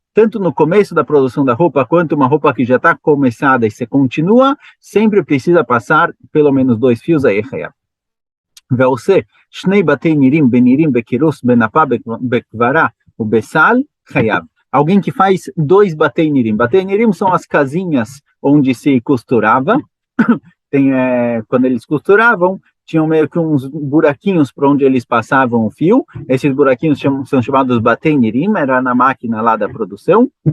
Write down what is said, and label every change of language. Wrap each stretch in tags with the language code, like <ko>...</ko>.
<pt>Tanto no começo da produção da roupa, quanto uma roupa que já está começada e se continua, sempre precisa passar pelo menos 2 fios, aí é hayab.</pt> <he>ועושה 2 בתי נירים בנירים בקירוס בנפה בקברה ובסל חייב.</he> <pt>Alguém que faz 2 batei-nirim. Batei-nirim são as casinhas onde se costurava. Quando eles costuravam, tinham meio que uns buraquinhos para onde eles passavam o fio. Esses buraquinhos são chamados batei-nirim, era na máquina lá da produção.</pt>